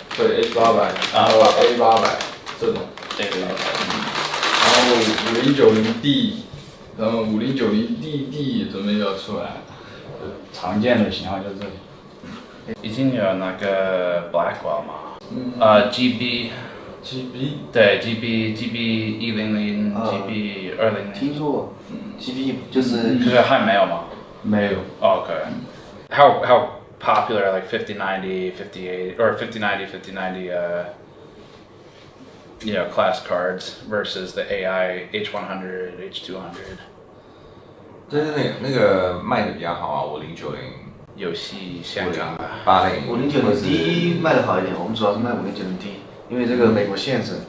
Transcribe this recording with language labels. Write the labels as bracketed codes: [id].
[zh] 对 H800 然后 A800这种 然后5090D 然后5090DD 准备要出来，常见的型号就是这里。已经有那个 Blackwell 吗？GB 对 GB 100 GB 200。听说过，GB 就是可是还没有吗？没有。 [en] Okay. How popular are like 5090, 5080 or 5090, 5090 you know, class cards versus the AI H100, H200? [zh] 就是那个卖的比较好啊，5090。游戏香港 80。 5090D 卖的好一点，我们主要是卖5090D，因为这个美国限制。